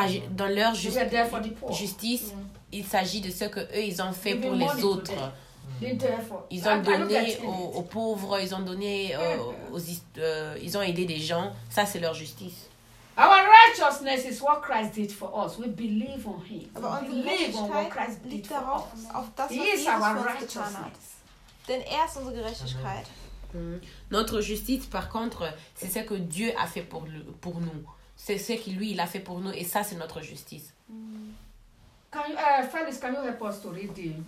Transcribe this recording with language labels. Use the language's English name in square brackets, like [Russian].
[French] Dans leur justice, il s'agit de ce que eux ils ont fait pour les autres. Ils ont donné aux pauvres, ils ont donné ils ont aidé des gens. Ça c'est leur justice. [English] Our righteousness is what Christ did for us. We believe on Him. [German] Aber [English] we believe on what Christ did for us. He is our righteousness. [German] Denn ist unsere Gerechtigkeit. [French] Notre justice, par contre, c'est ce que Dieu a fait pour nous. C'est ce que lui, il a fait pour nous, et ça, c'est notre justice. [English] Félix, can you help us to read it?